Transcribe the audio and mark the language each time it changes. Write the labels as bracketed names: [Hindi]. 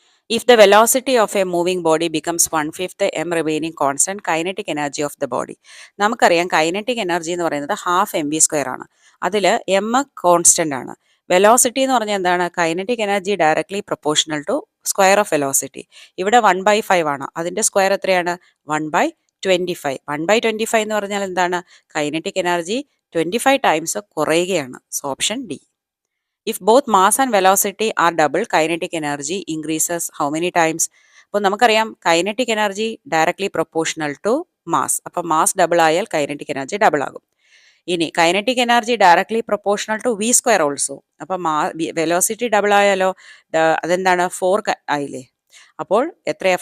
[English] If the velocity of a moving body becomes 1/5 m remaining constant, kinetic energy of the body. [Malayalam] നമുക്കറിയാം kinetic energy എന്ന് പറയുന്നത് half M V square ആണ്. അതിൽ M constant ആണ്. Velocity എന്ന് പറഞ്ഞാൽ എന്താണ്? [English] Kinetic energy directly proportional to square of velocity. [Malayalam] ഇവിടെ 1/5 ആണ്. അതിന്റെ സ്ക്വയർ എത്രയാണ്? 1/25. 1/25 എന്ന് പറഞ്ഞാൽ എന്താണ്? കൈനറ്റിക് എനർജി 25 ടൈംസ് കുറയുകയാണ്. So option D. [English] If both mass and velocity are double, kinetic energy increases how many times? [Malayalam] അപ്പോൾ നമുക്കറിയാം [English] Kinetic energy directly proportional to mass. [Malayalam] അപ്പോൾ മാസ് ഡബിൾ ആയാൽ [English] Kinetic energy double ആകും. ഇനി kinetic energy directly proportional to v square also. [Malayalam] അപ്പോൾ velocity double ആയാലോ അതെന്താണ്? 4 ആയില്ലേ. അപ്പോൾ എത്രയാ?